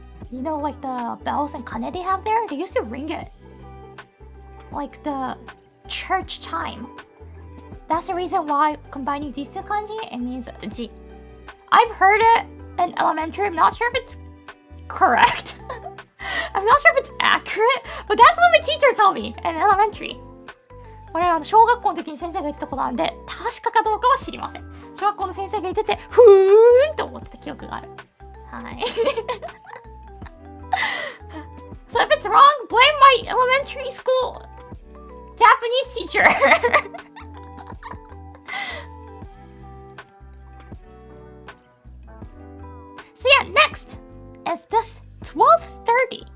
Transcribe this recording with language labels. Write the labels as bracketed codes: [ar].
[en] You know, like the bells and kane they have there, they used to ring it like the church chime. That's the reason why combining these two kanji, it means ji. I've heard it in elementary. I'm not sure if it's correct. I'm not sure if it's accurate, but that's what my teacher told me in elementary. [ja] これは小学校の時に先生が言ってたことなんで、確かかどうかは知りません。小学校の先生が言ってて、ふーんって思ってた記憶がある。はい。 [en] So if it's wrong, blame my elementary school Japanese teacher. So yeah, next is this 12:30.